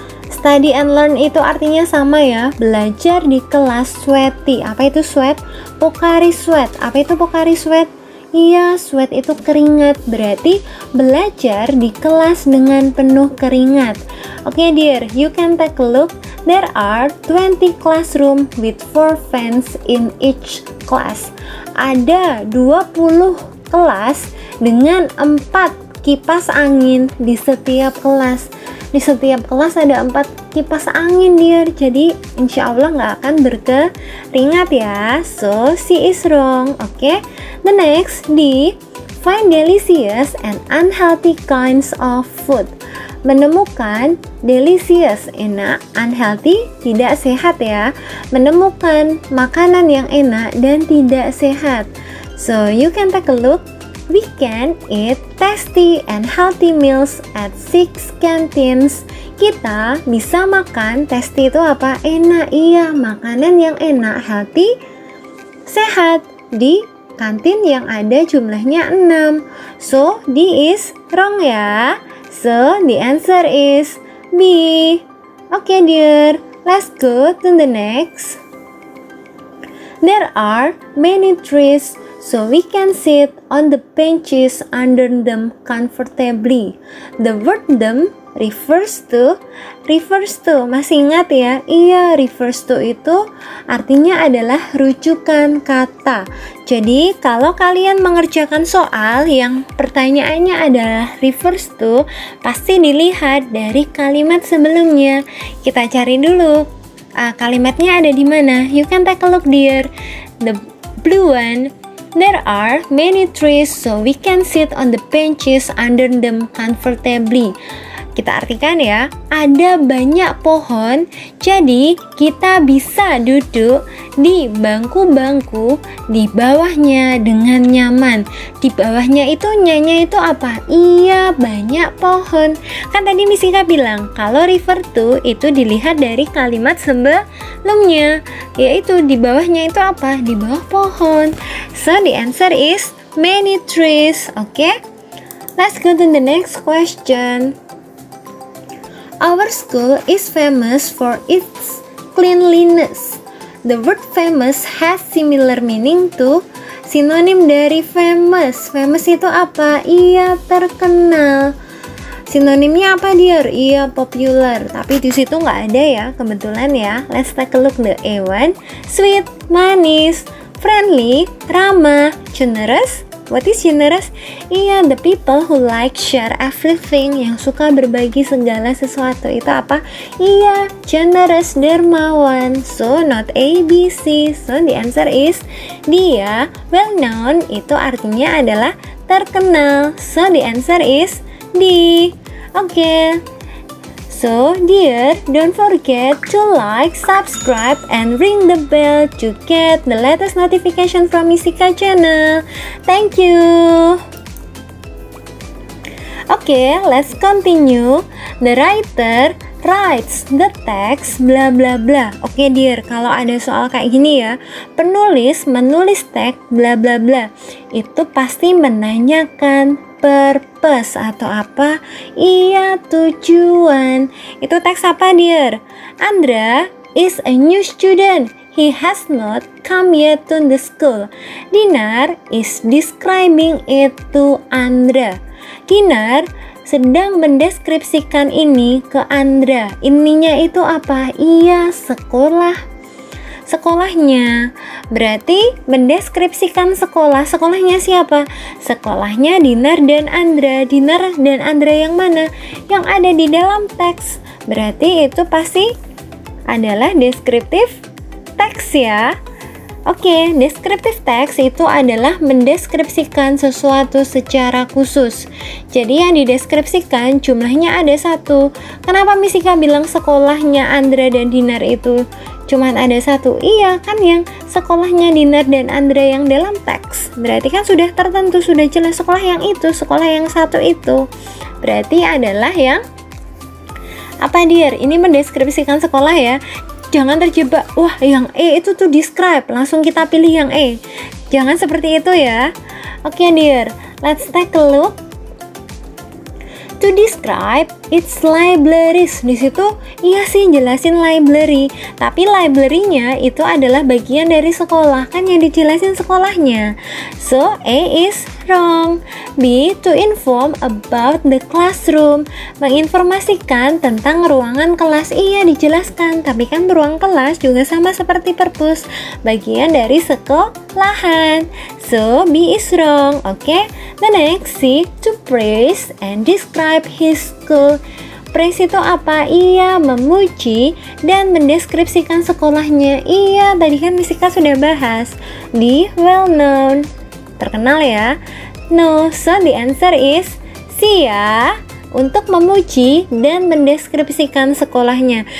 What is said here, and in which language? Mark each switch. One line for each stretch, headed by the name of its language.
English: Study and learn
Indonesian: itu artinya sama ya, belajar di kelas sweaty. Apa itu sweat? Pokari sweat. Apa itu pokari sweat? Iya, sweat itu keringat. Berarti belajar di kelas dengan penuh keringat.
English: Oke, dear, you can take a look. There are 20 classroom with 4 fans in each class.
Indonesian: Ada 20 kelas dengan 4 kipas angin di setiap kelas. Di setiap kelas ada 4 kipas angin, dear. Jadi insya Allah nggak akan berkeringat ya.
English: So C is wrong. Oke, the next D, find delicious and unhealthy kinds of food.
Indonesian: Menemukan delicious, enak, unhealthy, tidak sehat ya. Menemukan makanan yang enak dan tidak sehat.
English: So you can take a look. We can eat tasty and healthy meals at 6 canteens.
Indonesian: Kita bisa makan, tasty itu apa? Enak, iya, makanan yang enak, healthy, sehat, di kantin yang ada jumlahnya 6.
English: So, D is wrong ya. So, the answer is B. Oke, dear, let's go to the next. There are many trees, so we can sit on the benches under them comfortably. The word them refers to,
Indonesian: masih ingat ya? Iya, refers to itu artinya adalah rujukan kata. Jadi kalau kalian mengerjakan soal yang pertanyaannya adalah refers to, pasti dilihat dari kalimat sebelumnya. Kita cari dulu kalimatnya ada di mana?
English: You can take a look dear. The blue one. There are many trees so we can sit on the benches under them comfortably.
Indonesian: Kita artikan ya, ada banyak pohon, jadi kita bisa duduk di bangku-bangku di bawahnya dengan nyaman. Di bawahnya itu nyanya itu apa? Iya, banyak pohon. Kan tadi Miss Ika bilang, kalau refer to itu dilihat dari kalimat sebelumnya, yaitu di bawahnya itu apa? Di bawah pohon.
English: So the answer is many trees. Okay? Let's go to the next question. Our school is famous for its cleanliness. The word famous has similar meaning to
Indonesian: sinonim dari famous. Famous itu apa? Iya, terkenal. Sinonimnya apa dear? Iya, popular. Tapi di situ nggak ada ya, kebetulan ya.
English: Let's take a look the A1. Sweet, manis, friendly, ramah, generous. What is generous? Iya, the people who like share everything,
Indonesian: yang suka berbagi segala sesuatu. Itu apa?
English: Iya, generous, dermawan. So, not A, B, C. So, the answer is D ya.
Indonesian: Well known itu artinya adalah terkenal.
English: So, the answer is D. Okay. So, dear, don't forget to like, subscribe, and ring the bell to get the latest notification from Miss Ika channel. Thank you. Okay, let's continue. The writer writes the text bla bla bla.
Indonesian: Oke dear, kalau ada soal kayak gini ya, penulis menulis teks bla bla bla, itu pasti menanyakan purpose atau apa? Iya, tujuan. Itu teks apa dear?
English: Andra is a new student. He has not come yet to the school. Dinar is describing it to Andra.
Indonesian: Dinar sedang mendeskripsikan ini ke Andra. Ininya itu apa? Iya, sekolahnya. Berarti mendeskripsikan sekolah. Sekolahnya siapa? Sekolahnya Dinar dan Andra. Dinar dan Andra yang mana? Yang ada di dalam teks. Berarti itu pasti adalah deskriptif teks ya. Oke, deskriptif teks itu adalah mendeskripsikan sesuatu secara khusus. Jadi yang dideskripsikan jumlahnya ada satu. Kenapa Miss Ika bilang sekolahnya Andra dan Dinar itu cuman ada satu? Iya, kan yang sekolahnya Dinar dan Andra yang dalam teks. Berarti kan sudah tertentu, sudah jelas sekolah yang itu, sekolah yang satu itu. Berarti adalah yang apa dear? Ini mendeskripsikan sekolah ya. Jangan terjebak, wah yang E itu tuh describe, langsung kita pilih yang E. Jangan seperti itu ya.
English: Oke dear, let's take a look. To describe its libraries.
Indonesian: Di situ iya sih jelasin library, tapi library-nya itu adalah bagian dari sekolah, kan yang dijelasin sekolahnya.
English: So A is wrong. B, to inform about the classroom.
Indonesian: Menginformasikan tentang ruangan kelas. Iya dijelaskan, tapi kan ruang kelas juga sama seperti perpus, bagian dari sekolahan.
English: So B is wrong. Okay, the next C, to praise and describe his school.
Indonesian: Praise itu apa? Iya, memuji dan mendeskripsikan sekolahnya. Iya, tadi kan Miss Ika sudah bahas. D, well known, terkenal ya.
English: No, so the answer is C ya,
Indonesian: untuk memuji dan mendeskripsikan sekolahnya.